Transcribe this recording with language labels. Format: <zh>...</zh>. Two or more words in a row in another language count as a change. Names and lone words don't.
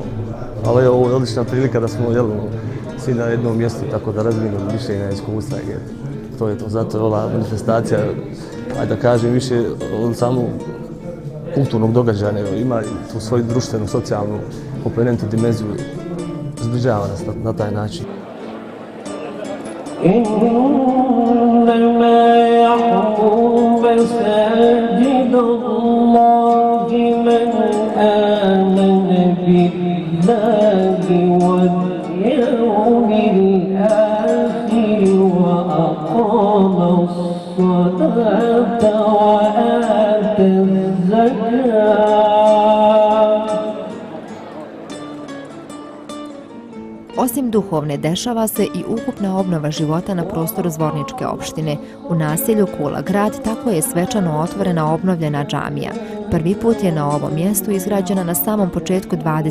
<bs>Ali evo, ovo je odlična prilika da smo svi na jednom mjestu, tako da razminimo više na iskustva. To je to, zato je ova manifestacija, ajde da kažem, više od samog kulturnog događaja, ima tu svoju društvenu, socijalnu komponentu, dimenziju, zbližava nas na taj način.</bs> <ar>مساجد الله من آمن بالله واليوم الآخر وأقام الصلاة وآتى الزكاة.</ar> <bs>Osim duhovne, dešava se i ukupna obnova života na prostoru Zvorničke opštine. U naselju Kula grad tako je svečano otvorena obnovljena džamija. Prvi put je na ovom mjestu izgrađena na samom početku 20.</bs>